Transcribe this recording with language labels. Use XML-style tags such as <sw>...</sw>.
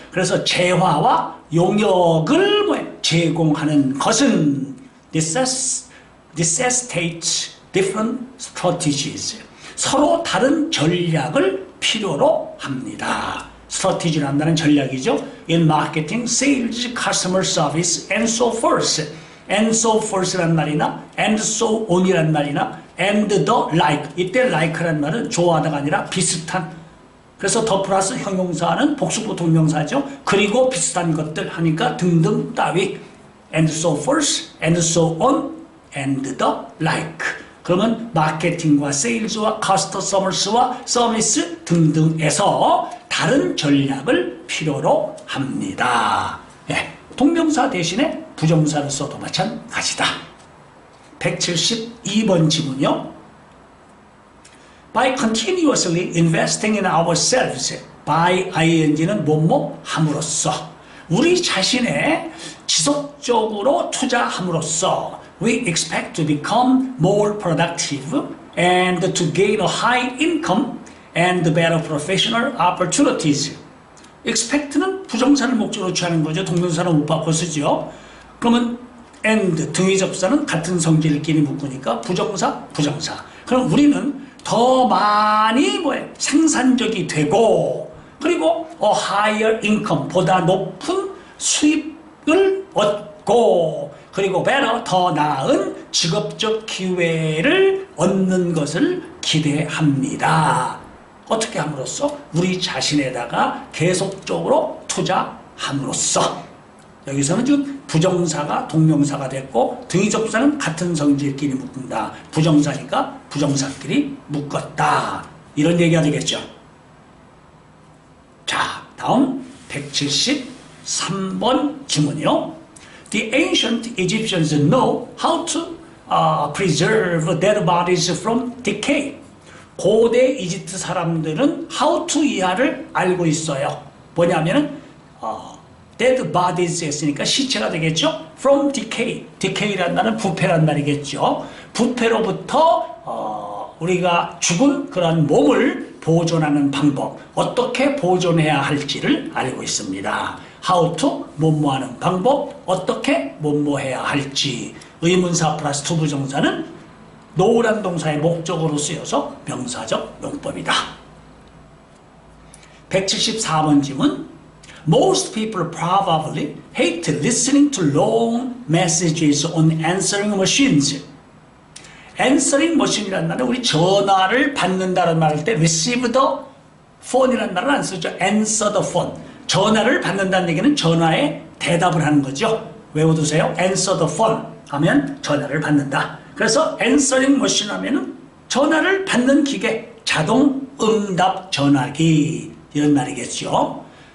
<ko>그래서 재화와 용역을 제공하는 것은</ko> <en>necessitates different strategies.</en> <ko>서로 다른 전략을 필요로 합니다. strategy라는 말은 전략이죠.</ko> <en>In marketing, sales, customer service, and so forth. and so forth라는 말이나 and so on이라는 말이나 and the like.</en> <ko>이때 like라는 말은 좋아하다가 아니라 비슷한. 그래서 더 플러스 형용사는 복수부 동명사죠. 그리고 비슷한 것들 하니까 등등 따위.</ko> <en>and so forth, and so on, and the like.</en> <ko>그러면 마케팅과 세일즈와 커스터머스와 서비스 등등에서 다른 전략을 필요로 합니다. 예, 동명사 대신에 부정사를 써도 마찬가지다. 172번 지문요.</ko> <en>By continuously investing in ourselves, by ing는</en> <ko>뭐뭐 함으로써, 우리 자신의 지속적으로 투자함으로써</ko> <en>we expect to become more productive and to gain a high income and better professional opportunities.</en> <ko>expect는 부정사를 목적으로 취하는 거죠. 동명사는 못 바꿔 쓰죠. 그러면 and 등위 접사는 같은 성질끼리 묶으니까 부정사, 부정사. 그럼 우리는 더 많이 생산적이 되고, 그리고</ko> <en>a higher income,</en> <ko>보다 높은 수입을 얻고, 그리고 better, 더 나은 직업적 기회를 얻는 것을 기대합니다. 어떻게 함으로써? 우리 자신에다가 계속적으로 투자함으로써. 여기서는 지금 부정사가 동명사가 됐고 등위 접사는 같은 성질끼리 묶는다. 부정사니까 부정사끼리 묶었다. 이런 얘기가 되겠죠. 자, 다음 173번 지문이요.</ko> <en>The ancient Egyptians know how to preserve dead bodies from decay.</en> <ko>고대 이집트 사람들은 how to 이하를 알고 있어요. 뭐냐면은 dead bodies 했으니까 시체가 되겠죠. from decay. decay라는 말은 부패란 말이겠죠. 부패로부터 우리가 죽은 그런 몸을 보존하는 방법, 어떻게 보존해야 할지를 알고 있습니다. how to 뭐뭐하는 방법, 어떻게 뭐뭐해야 할지. 의문사 플러스 투부정사는 know란 동사의 목적으로 쓰여서 명사적 용법이다. 174번 지문.</ko> <en>Most people probably hate listening to long messages on answering machines.</en> <ko>answering machine이라는 말은 우리 전화를 받는다는 말 할 때 receive the phone이라는 말을 안 쓰죠.</ko> <en>answer the phone.</en> <ko>전화를 받는다는 얘기는 전화에 대답을 하는 거죠. 외워두세요. answer the phone 하면 전화를 받는다. 그래서 answering machine 하면은 전화를 받는 기계, 자동 응답 전화기 이런 말이겠죠.</ko>